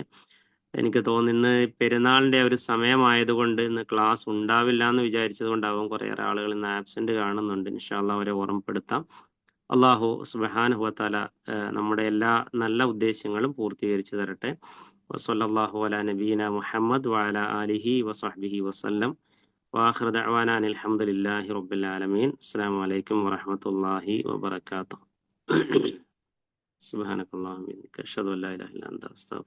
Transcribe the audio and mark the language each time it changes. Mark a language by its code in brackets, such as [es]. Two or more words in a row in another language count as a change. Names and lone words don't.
[ml] എനിക്ക് തോന്നുന്നു ഇന്ന് പെരുന്നാളിന്റെ ഒരു സമയമായതുകൊണ്ട് ഇന്ന് ക്ലാസ് ഉണ്ടാവില്ല എന്ന് വിചാരിച്ചത് കൊണ്ടാവും കുറേയേറെ ആളുകൾ ഇന്ന് ആബ്സെന്റ് കാണുന്നുണ്ട്. [ar] إن شاء الله [ml] അവരെ ഓർമ്മപ്പെടുത്താം. [ar] الله سبحانه وتعالى [ml] നമ്മുടെ എല്ലാ നല്ല ഉദ്ദേശങ്ങളും പൂർത്തീകരിച്ചു തരട്ടെ. [ar] وصلى الله على نبينا محمد وعلى آله وصحبه وسلم. وآخر دعوانا أن الحمد لله رب العالمين. السلام عليكم ورحمة الله وبركاته. سبحانك اللهم وبحمدك أشهد أن لا إله إلا أنت أستغفرك.